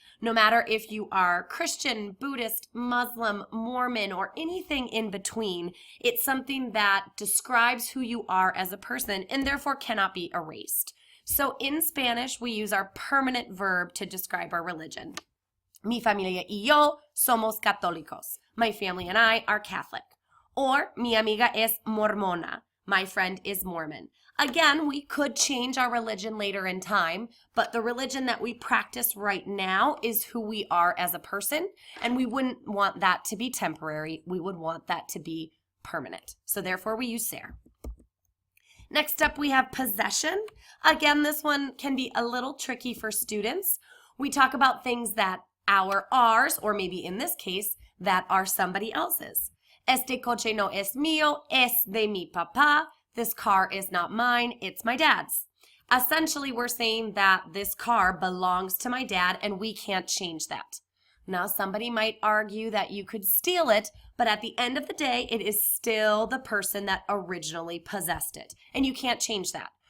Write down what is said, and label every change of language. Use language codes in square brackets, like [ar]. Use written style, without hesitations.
[en] No matter if you are Christian, Buddhist, Muslim, Mormon, or anything in between, it's something that describes who you are as a person and therefore cannot be erased. So in Spanish, we use our permanent verb to describe our religion. [es] Mi familia y yo somos católicos. [en] My family and I are Catholic. Or [es] mi amiga es mormona. [en] My friend is Mormon. Again, we could change our religion later in time, but the religion that we practice right now is who we are as a person, and we wouldn't want that to be temporary. We would want that to be permanent. So therefore, we use ser. Next up, we have possession. Again, this one can be a little tricky for students. We talk about things that are ours, or maybe in this case, that are somebody else's. [es] Este coche no es mío, es de mi papá. [en] This car is not mine, it's my dad's. Essentially, we're saying that this car belongs to my dad and we can't change that. Now, somebody might argue that you could steal it, but at the end of the day, it is still the person that originally possessed it. And you can't change that.